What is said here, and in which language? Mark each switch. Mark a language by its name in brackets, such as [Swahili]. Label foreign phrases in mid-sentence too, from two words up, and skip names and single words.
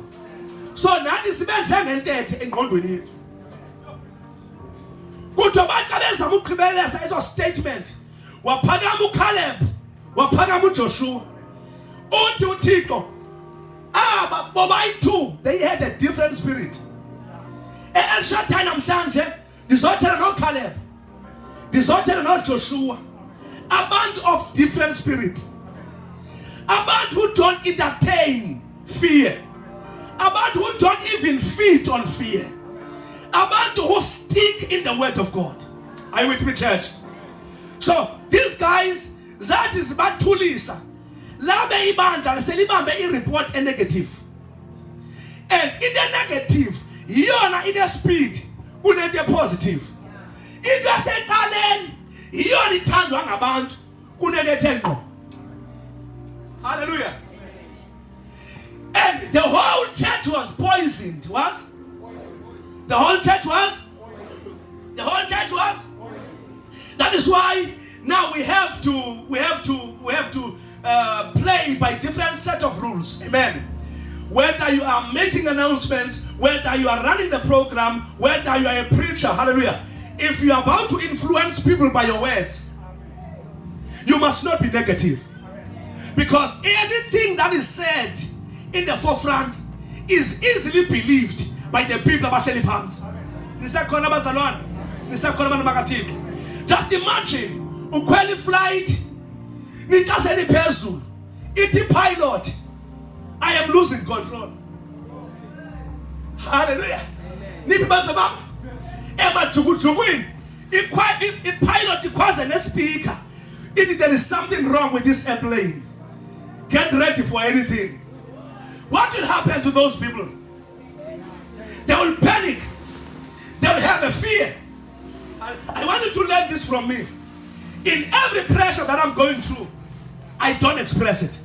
[Xhosa] So nathi sibe njengentethe engqondweni yethu. Kuthiwa bathi xa bezama ukugqibeleza ezo statement, waphakama uCaleb, waphakama uJoshua, uthi uThixo bobayi-2, [English] they had a different spirit. El Shaddai [Xhosa] namhlanje ndizothela noCaleb, ndizothela noJoshua, abantu [English] of different spirit, abantu who don't entertain fear, abantu who don't even feed on fear, abantu who stick in the word of God. Are you with me, church? So these guys, that is [Xhosa] bathulisa labe ibandla selibambe ireport negative, [English] and in the negative [Xhosa] iyona ine speed kunento positive. Into eseqaleni iyona ithandwa ngabantu kunento ethe ngqo. [English] Hallelujah. And the whole church was poisoned. The whole church was. That is why now we have to play by different set of rules. Amen. Whether you are making announcements, whether you are running the program, whether you are a preacher, hallelujah. If you are about to influence people by your words, you must not be negative. Because anything that is said in the forefront is easily believed by the people [Zulu] abahleli phansi. [Xhosa] Nisakhona bazalwane, nisakhona abantu bakaThixo. [English] Just imagine ukhwela iflight ninkaseni phezulu ithi pilot, I am losing control. [Xhosa] Hallelujah. Nipi bazababa emajukujukwini ipilot ikhwaze nespeaker ithi [English] there is something wrong with this airplane. Get ready for anything. What will happen to those people? They will panic. They will have a fear. I want you to learn this from me. In every pressure that I'm going through, I don't express it.